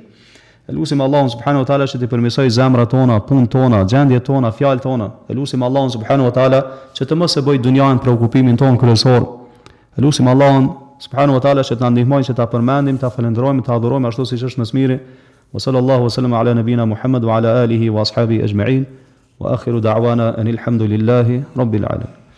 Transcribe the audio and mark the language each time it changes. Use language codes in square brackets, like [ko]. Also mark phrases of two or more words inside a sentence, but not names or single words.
[sq] Elusim Allahun [ar] سبحانه وتعالى [sq] që të përmirësoj zemrat tona, punët tona, gjendjet tona, fjalët tona. Elusim Allahun [ar] سبحانه وتعالى [sq] që të mos e bëj dunjan preokupimin ton kryesor. Elusim Allahun [ar] سبحانه وتعالى [sq] që të na ndihmojë që ta përmendim, ta falenderojmë, ta adhurojmë ashtu siç është më së miri. [ar] وصلى الله وسلم على نبينا محمد وعلى آله وأصحابه أجمعين. وآخر دعوانا أن الحمد لله رب العالمين.